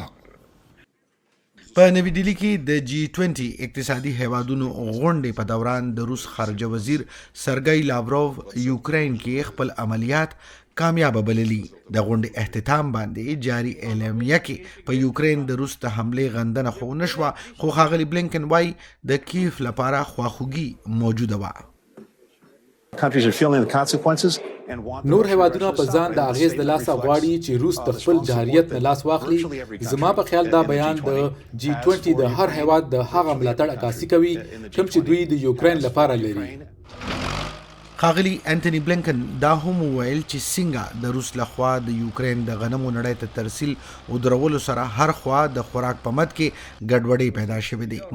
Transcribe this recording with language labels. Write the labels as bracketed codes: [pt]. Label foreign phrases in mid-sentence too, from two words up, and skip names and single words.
[ps] په نوی ډیلی کې د جی 20 اقتصادي هیوادونو غونډې په دوران د روس خارجه وزیر سرګی لاوروف یوکرین کې خپل عملیات کامیاب بللی. د غونډې اختتام باندې جاري اعلامیه کې په یوکرین د روس ته حمله غندنه خو نشوه، خو ښاغلی بلنکن وایي د کیف لپاره خواخوږي موجوده وه. [en] countries are feeling the consequences. [ps] نور هیوادونه په ځان د اغیز د لاسه غواړي چې روس د خپل جاريت نه لاس واخلي. زما په خیال دا بیان د جی 20 د هر هیواد د هغه ملاتړ عکاسي کوي کوم چې دوی د یوکرین لپاره لري. ښاغلی انټوني بلنکن دا هم وویل چې څنګه د روس لخوا د یوکرین د غنمو نړۍ ته ترسیل او درولو سره هر خوا د خوراک په مد کې ګډوډۍ پیدا شوې دي.